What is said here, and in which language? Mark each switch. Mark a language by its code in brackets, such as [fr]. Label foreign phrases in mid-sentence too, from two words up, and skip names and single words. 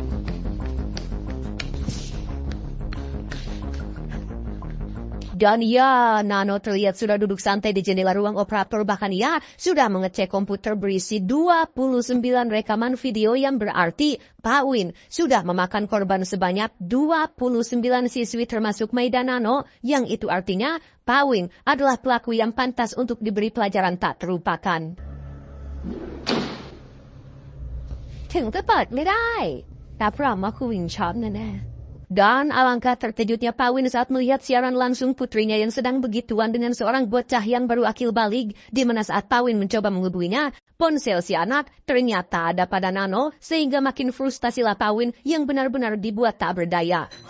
[id] Dan ya, Nano terlihat sudah duduk santai di jendela ruang operator, bahkan ia sudah mengecek komputer berisi 29 rekaman video yang berarti Pawin sudah memakan korban sebanyak 29 siswi termasuk Maida Nano, yang itu artinya Pawin adalah pelaku yang pantas untuk diberi pelajaran tak terlupakan. [th] ถึงจะเปิดไม่ได้แต่เพราะว่าPawinชอบแน่ๆ [id] Dan alangkah terkejutnya Pawin saat melihat siaran langsung putrinya yang sedang begituan dengan seorang bocah yang baru akil balik, di mana saat Pawin mencoba menghubunginya, ponsel si anak ternyata ada pada Nano, sehingga makin frustasilah Pawin yang benar-benar dibuat tak berdaya.